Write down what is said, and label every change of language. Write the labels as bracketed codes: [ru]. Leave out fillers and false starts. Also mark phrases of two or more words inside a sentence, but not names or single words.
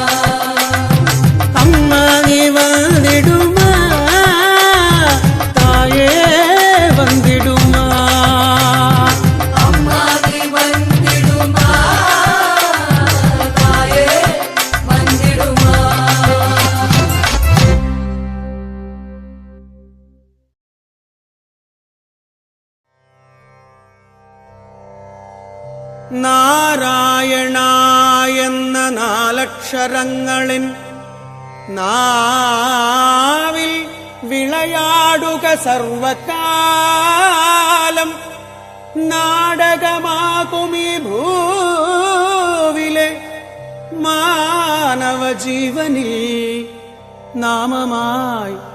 [ta] அம்மா நீ வந்திடுமா தாயே வந்திடுமா அம்மா நீ வந்திடுமா தாயே வந்திடுமா [ml] നാരായണ എന്ന നാലക്ഷരങ്ങളിൽ നാവിൽ വിളയാടുക സർവകാലം നാടകമാകുമീ ഭൂവിലെ മാനവ ജീവനിൽ നാമമായി